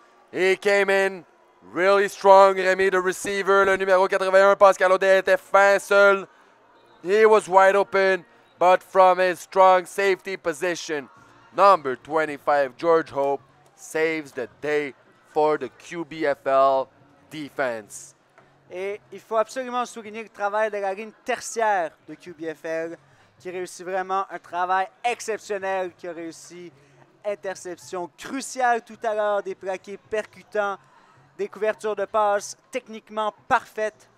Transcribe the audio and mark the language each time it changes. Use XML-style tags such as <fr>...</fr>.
<en>He came in really strong.</en> <fr>Rémi,</fr> <en>the receiver,</en> <fr>le numéro 81, Pascal Audet était fin seul.</fr> <en>He was wide open, but from his strong safety position, number 25, George Hope, saves the day for the QBFL defense.</en> <fr>Et il faut absolument souligner le travail de la ligne tertiaire de QBFL, qui réussit vraiment un travail exceptionnel, qui a réussi interception cruciale tout à l'heure, des plaqués percutants, des couvertures de passe techniquement parfaites.</fr>